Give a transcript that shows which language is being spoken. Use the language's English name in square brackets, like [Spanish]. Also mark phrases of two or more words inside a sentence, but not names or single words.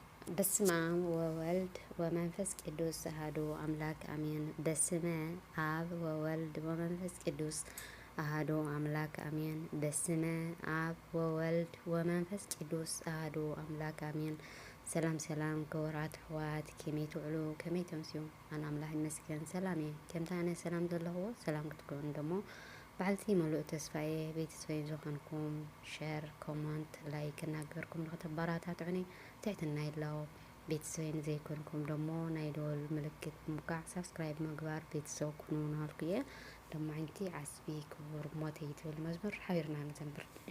[Geez] በስመ አብ ወወልድ ወመንፈስ ቅዱስ አሐዱ አምላክ አሜን። በስመ አብ ወወልድ ወመንፈስ ቅዱስ አሐዱ አምላክ አሜን። በስመ አብ ወወልድ ወመንፈስ ቅዱስ አሐዱ አምላክ አሜን። [Tigrinya] ሰላም ሰላም ክቡራት ኣሕዋት ከመይ ትውዕሉ ከመይ ተምስዩ? ኣነ ኣምላኽ ይመስገን ሰላም እየ። ከምታ ኣነ ሰላም ዘለኽዎ ሰላም ክትከውኑ ደሞ ባዕልቲ መሉእ ተስፋዬ ቤተሰበይ ዝኾንኩም [English] share comment like [Tigrinya] እናገርኩም ንኽተበራታትዑኒ ትሕትና የላዎ። ቤተሰበይ ንዘይኮንኩም ደሞ ናይ ደወል ምልክት ብምውቃዕ ሳብስክራይብ ምግባር ቤተሰብ ኩኑ ናልኩ እየ። ደሞ ዓይንቲ ዓስቢ ክቡር ሞተይ ትብል መዝሙር ሓቢርና ንዘምር።